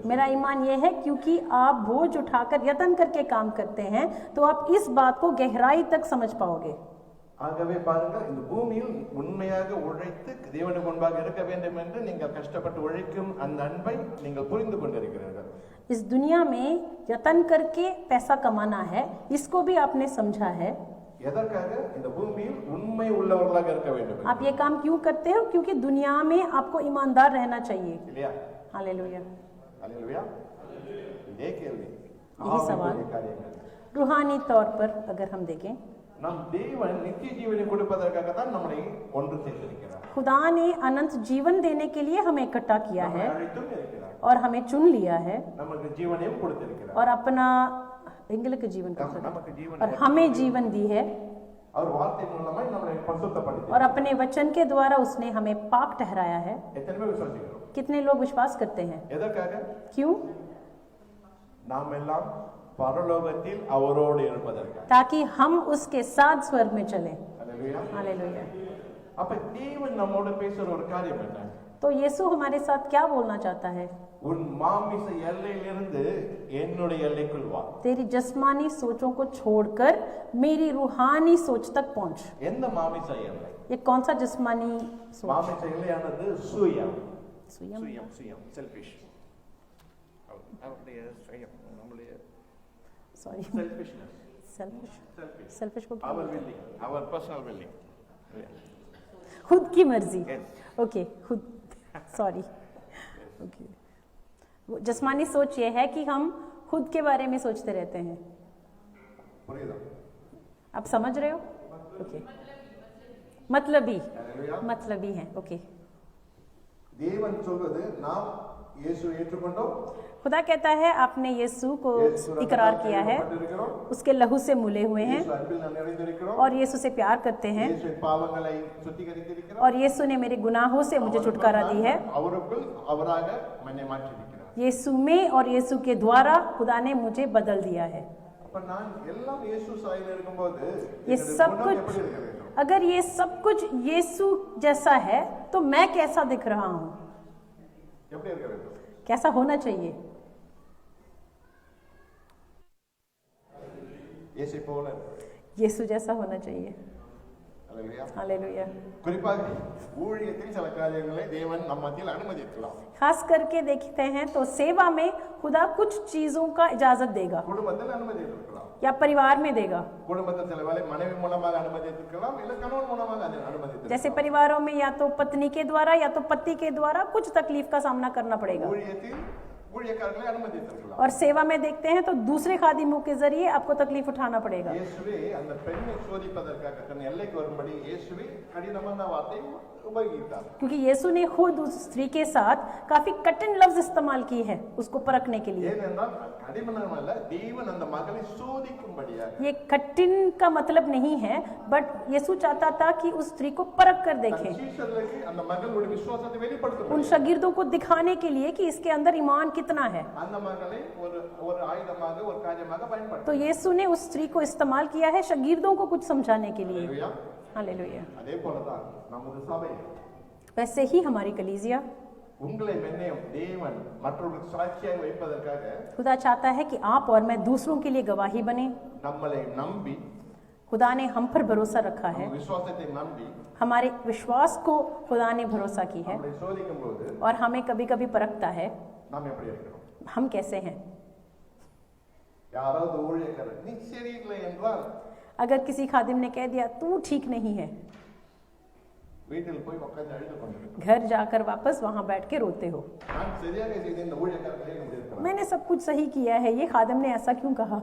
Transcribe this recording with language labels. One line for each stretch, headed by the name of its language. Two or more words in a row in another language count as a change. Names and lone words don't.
Hindi: मेरा ईमान ये है क्योंकि आप बोझ उठाकर यत्न करके काम करते हैं तो आप इस बात को गहराई तक समझ पाओगे.
Tamil: ஆகவே பாருங்க இந்த பூமியில் உண்மையாக உழைத்து தேவனுக்கு முன்பாக இருக்க வேண்டும் என்று நீங்கள் கஷ்டப்பட்டு உழைக்கும் அந்த அன்பை நீங்கள் புரிந்து கொண்டிருக்கிறீர்கள்.
Hindi: इस दुनिया में यत्न करके पैसा कमाना है, इसको भी आपने समझा है.
Tamil: எதற்காக இந்த பூமியில் உண்மை உள்ளவர்களாக இருக்க வேண்டும்.
Hindi: आप ये काम क्यों करते हो? क्योंकि दुनिया में आपको ईमानदार रहना चाहिए.
Tamil: இல்லையா?
Hindi: हालेलुया. हालेलुया.
Tamil: இதே கேள்வி.
Hindi: यही सवाल रूहानी तौर पर अगर हम देखें,
Tamil: நம் தேவன் நித்திய ஜீவனை கொடுப்பதற்காக தான் நம்மை ஒன்று சேர்த்திருக்கிறார்.
Hindi: खुदा ने अनंत जीवन देने के लिए हमें इकट्ठा किया है और हमें चुन लिया है
Tamil: நமக்கு ஜீவனையும் கொடுத்திருக்கிறார்.
Hindi: और अपना
Tamil: எங்களுக்கு ஜீவன் நமக்கு ஜீவன்
Hindi: और हमें जीवन दी है
Tamil: और வார்த்தை மூலமா நம்மை பரிசுத்தப்படுத்தி
Hindi: और अपने वचन के द्वारा उसने हमें पाक ठहराया है.
Tamil: எத்தனை பேர் விசுவாசிக்கிறோம்?
Hindi: कितने लोग विश्वास करते हैं?
Tamil: எதற்காக?
Hindi: क्यों?
Tamil: நாம் எல்லாம் பரலோகத்தில் அவரோடு இருப்பதற்காக.
Hindi: ताकि हम उसके साथ स्वर्ग में चलें. हालेलुया. हालेलुया.
Tamil: அப்ப தேவன் நம்மோடு பேசுற ஒரு காரியம் என்ன?
Hindi: तो यीशु हमारे साथ क्या बोलना चाहता है?
Tamil: உன் மாமிச எல்லையிலிருந்து என்னுடைய எல்லைக்குள் வா.
Hindi: तेरी जिस्मानी सोचों को छोड़कर मेरी रूहानी सोच तक पहुंच.
Tamil: எந்த மாமிச எல்லை?
Hindi: ये कौन सा जिस्मानी सोच?
Tamil: மாமிச எல்லையானது சுயம். सुयम. சுயம் செல்ஃபிஷ். அவருடைய சுயம் நம்மளுடைய
Hindi: सॉरी
Tamil: செல்ஃபிஷ்னஸ்.
Hindi: सेल्फिश को क्या our बोलते हैं?
English: willing, our personal willing.
Hindi: खुद की मर्जी.
English: Yes.
Hindi: ओके खुद सॉरी. ओके जिस्मानी सोच ये है कि हम खुद के बारे में सोचते रहते हैं.
Tamil: புரியுதா?
Hindi: आप समझ रहे हो? ओके मतलबी Hallelujah. मतलबी है. ओके
Tamil: தேவன் சொல்வது நாம் இயேசு ஏற்றுக்கொண்டோம்.
Hindi: खुदा कहता है आपने यीशु को इकरार किया है, उसके लहू से मुले हुए हैं
Tamil: இயேசு அன்பில் நிறைந்திருக்கிறோம்.
Hindi: और यीशु से प्यार करते हैं
Tamil: இயேசு பாவங்களை சுத்திகரித்திருக்கிறார்.
Hindi: और यीशु ने मेरे गुनाहों से मुझे छुटकारा दी है.
Tamil: அவருக்குள் அவராக என்னை மாற்றியிருக்கிறார்.
Hindi: यीशु में और यीशु के द्वारा खुदा ने मुझे बदल दिया है.
Tamil: அப்ப நான் எல்லாம் இயேசு சாயலில் இருக்கும்போது
Hindi: ये सब
Tamil: எப்படி
Hindi: कुछ
Tamil: இருக்க வேண்டும்?
Hindi: अगर ये सब कुछ यीशु जैसा है तो मैं कैसा दिख रहा हूँ?
Tamil: எப்படி இருக்க வேண்டும்?
Hindi: कैसा होना चाहिए?
Tamil: இயேசு போல.
Hindi: यीशु जैसा होना चाहिए.
Tamil: அல்லேலூயா.
Hindi: हालेलुया.
Tamil: குறிப்பாக ஊழியத்தில் சில காரியங்களை தேவன் நம் மத்தியில் அனுமதிக்கலாம்.
Hindi: खास करके देखते हैं तो सेवा में खुदा कुछ चीजों का इजाजत देगा
Tamil: குடும்பத்தில் அனுமதிக்கலாம்.
Hindi: या परिवार में देगा.
Tamil: குடும்பத்தில் சில வேளை மனைவி மூலமாக அனுமதிக்கலாம், இல்ல கணவன் மூலமாக அனுமதிக்கலாம்.
Hindi: जैसे परिवारों में या तो पत्नी के द्वारा या तो पति के द्वारा कुछ तकलीफ का सामना करना पड़ेगा.
Tamil: ஊழியத்தில் ஊழியக்காரர்களை அனுமதித்திருக்கலாம்.
Hindi: और सेवा में देखते हैं तो दूसरे खादिमों के जरिए आपको तकलीफ उठाना पड़ेगा.
Tamil: இயேசுவே அந்த பெண்ணை சோதிப்பதற்காக தன் எல்லைக்கு வரும்படி இயேசுவே கடினமான வார்த்தை உபயோகித்தார்.
Hindi: क्योंकि यीशु ने खुद उस स्त्री के साथ काफी कठिन लफ्ज इस्तेमाल की है उसको परखने के लिए.
Tamil: ஏனென்றால் கடினமல்ல, தேவன் அந்த மகளை சோதிக்கும்படியாக.
Hindi: ये कठिन का मतलब नहीं है, बट यीशु चाहता था कि उस स्त्री को परख कर देखें,
Tamil: சீஷர்களுக்கு அந்த மகளுடைய விசுவாசத்தை வெளிப்படுத்த
Hindi: उन शागिर्दों को दिखाने के लिए कि इसके अंदर ईमान कितना है.
Tamil: அந்த மகளை ஒரு ஆயுதமாக ஒரு காரியமாக பயன்படுத்த.
Hindi: तो यीशु ने उस स्त्री को इस्तेमाल किया है शागिर्दों को कुछ समझाने के लिए.
Tamil: அல்லேலூயா.
Hindi: हालेलुया.
Tamil: அதே போலதான் நமது சபை
Hindi: वैसे ही हमारी कलीसिया,
Tamil: உங்களை மென்னையும் தேவன் மற்றவர்களுக்கு சாட்சியாக வைப்பதற்காக
Hindi: खुदा चाहता है कि आप और मैं दूसरों के लिए गवाही बने.
Tamil: நம்மளை நம்பி,
Hindi: खुदा ने हम पर भरोसा रखा है,
Tamil: நம்ம விசுவாசத்தை நம்பி
Hindi: हमारे विश्वास को खुदा ने भरोसा की है
Tamil: நம்மளை சோதிக்கும் போது
Hindi: और हमें कभी कभी परखता है
Tamil: நாம் எப்படி இருக்கிறோம்.
Hindi: हम कैसे हैं.
Tamil: யாராவது ஊழியக்காரர் நீ சரியில்லை என்றால்
Hindi: अगर किसी खादिम ने कह दिया तू ठीक नहीं है,
Tamil: வீட்டில் போய் உட்கார்ந்து அழுது கொண்டிருக்கிறோம்.
Hindi: घर जाकर वापस वहां बैठ के रोते हो।
Tamil: நான் சரியாக செய்த இந்த ஊழியக்காரர்களே இப்படி இருக்கிறார்.
Hindi: मैंने सब कुछ सही किया है, ये खादिम ने ऐसा क्यों कहा?